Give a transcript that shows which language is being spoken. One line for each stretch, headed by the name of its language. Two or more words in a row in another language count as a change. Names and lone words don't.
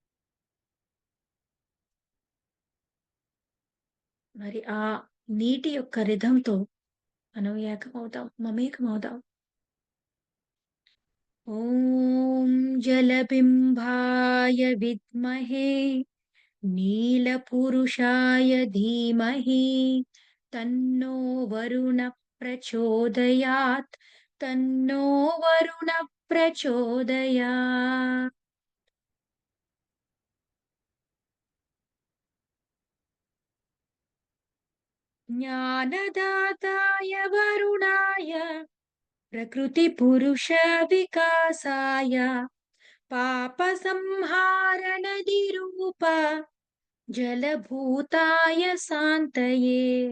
Telugu: మరి ఆ నీటి యొక్క రిథమ్‌తో మనం ఏకమవుదాం, మమేకమవుదాం.
Sanskrit: ఓం జలబింబాయ విద్మహే नीलपुरुषाय धीमहि तन्नो वरुणः प्रचोदयात्, तन्नो वरुणः प्रचोदयात्. ज्ञानदाताय वरुणाय प्रकृतिपुरुषविकासाय पापसंहारनदीरूप जलभूताय शान्तये.